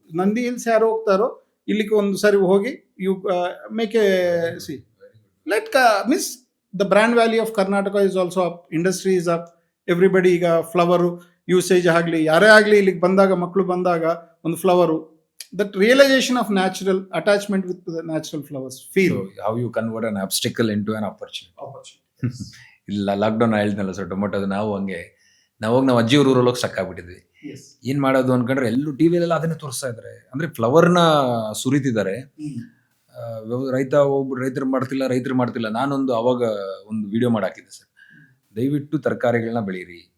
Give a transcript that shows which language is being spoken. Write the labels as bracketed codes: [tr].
[kn] Nandi hills ಯಾರು ಹೋಗ್ತಾರೋ ಇಲ್ಲಿಗೆ ಒಂದು ಸರಿ ಹೋಗಿ [en] You make a see let means the brand value of Karnataka is also up, industry is up, everybody. [kn] ಈಗ ಫ್ಲವರು ಯೂಸೇಜ್ ಆಗಲಿ, ಯಾರೇ ಆಗಲಿ ಇಲ್ಲಿಗೆ ಬಂದಾಗ, ಮಕ್ಕಳು ಬಂದಾಗ ಒಂದು flower, [en] That realisation of natural attachment with the natural flowers feel. How you convert an obstacle into an opportunity. [kn] ಇಲ್ಲ ಲಾಕ್ಡೌನ್ ಹೇಳಿದ್ನಲ್ಲ ಸರ್, ಟೊಮೊಟೊ ನಾವು ಹಂಗೆ ನಾವು ಅಜ್ಜಿ ಊರಲ್ಲಿ ಸ್ಟಕ್ ಆಗ್ಬಿಟ್ಟಿದ್ವಿ. ಏನ್ ಮಾಡೋದು ಅನ್ಕೊಂಡ್ರೆ ಎಲ್ಲೂ ಟಿವಿಲೆಲ್ಲ ಅದನ್ನೇ ತೋರಿಸ್ತಾ ಇದಾರೆ. ಅಂದ್ರೆ ಫ್ಲವರ್ನ ಸುರಿತಿದ್ದಾರೆ. ರೈತರು ಮಾಡ್ತಿಲ್ಲ. ನಾನೊಂದು ಅವಾಗ ಒಂದು ವಿಡಿಯೋ ಮಾಡಾಕಿದ್ದೆ ಸರ್, ದಯವಿಟ್ಟು ತರಕಾರಿಗಳನ್ನ ಬೆಳೀರಿ.